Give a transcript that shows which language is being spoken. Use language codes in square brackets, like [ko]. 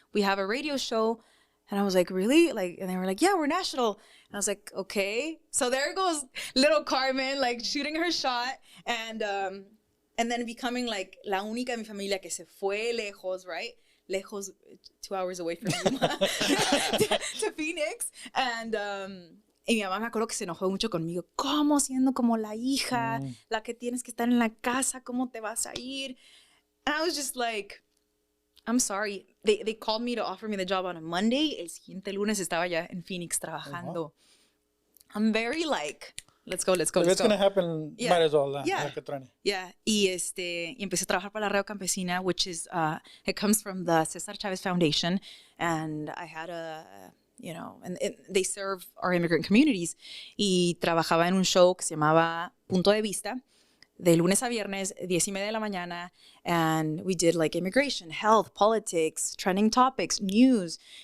[en] We have a radio show. And I was like, really? Like, and they were like, yeah, we're national. And I was like, okay. So there goes little Carmen, like shooting her shot, and then becoming like [es] la única de mi familia que se fue lejos, [en] right? Lejos, 2 hours away from Yuma, to Phoenix. [es] And mi mamá me acuerdo que se enojó mucho conmigo. ¿Cómo siendo como la hija, la que tienes que estar en la casa, cómo te vas a ir? [en] And I was just like, I'm sorry. They called me to offer me the job on a Monday. [es] El siguiente lunes estaba ya en Phoenix trabajando. [en] Oh, wow. I'm very like, let's go. If it's going to happen, might as well. Yeah. [es] Y empecé a trabajar para [en] la Radio Campesina, which is, it comes from the Cesar Chavez Foundation. And I had and they serve our immigrant communities. [es] Y trabajaba en un show que se llamaba Punto de Vista, de lunes a viernes, 10:30 de la mañana, [en] and we did like immigration, health, politics, trending topics, news.